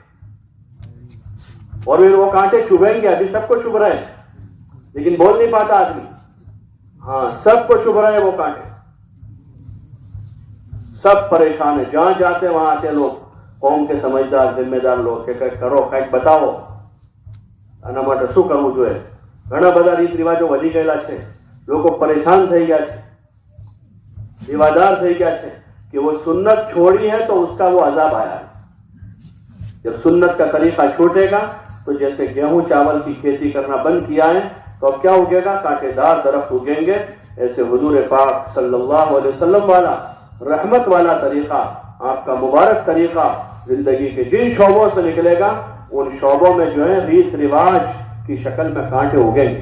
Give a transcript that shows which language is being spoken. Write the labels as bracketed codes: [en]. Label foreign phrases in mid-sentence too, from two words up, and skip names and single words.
[ur] اور پھر وہ کانٹے چبھیں گے. ابھی سب کو چبھ رہے ہیں لیکن بول نہیں پاتا آدمی. ہاں، سب کو چبھ رہے ہیں وہ کانٹے. سب پریشان ہیں. جہاں جاتے وہاں آتے لوگ، قوم کے سمجھدار ذمہ دار لوگ کہ کرو کئی بتاؤ [gu] આના માટે શું કરવું જોઈએ. ઘણા બધા રીત રિવાજો વધી ગયેલા છે. લોકો પરેશાન થઈ ગયા છે, دیوادار થઈ ગયા છે [ur] کہ وہ سنت چھوڑی ہے تو اس کا وہ عذاب آیا ہے. جب سنت کا طریقہ چھوٹے گا تو جیسے گیہوں چاول کی کھیتی کرنا بند کیا ہے تو اب کیا اگے گا؟ کانٹے دار درخت اگیں گے. ایسے حضور پاک صلی اللہ علیہ وسلم والا رحمت والا طریقہ، آپ کا مبارک طریقہ زندگی کے جن شعبوں سے نکلے گا ان شعبوں میں جو ہے ریت رواج کی شکل میں کانٹے اگیں گے.